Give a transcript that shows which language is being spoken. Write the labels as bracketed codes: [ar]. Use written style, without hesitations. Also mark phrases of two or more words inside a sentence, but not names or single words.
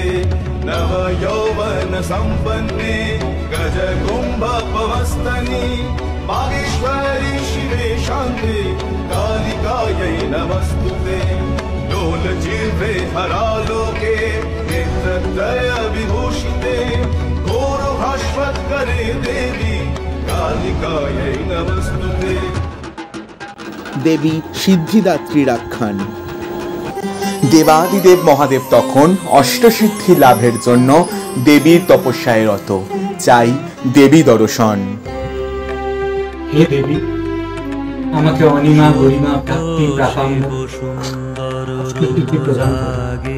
[sa] नव यौवन संपन्ने गजकुम्भपवस्तनि मागेश्वरी शिवे शान्ते कालिकायै नमस्तुते। लोलजिह्वे हरालोके नेत्रत्रय विभूषिते घोरभास्वत्करे देवी कालिकायै नमस्तुते। [bn] দেবী সিদ্ধিদাত্রীর আখ্যান। দেবাদিদেব মহাদেব তখন অষ্টসিদ্ধি লাভের জন্য দেবীর তপস্যায় রত। চাই দেবী দর্শন। হে দেবী, আমাকে অনিমা গরিমা প্রাপ্তি প্রাপাম্য প্রদান করো।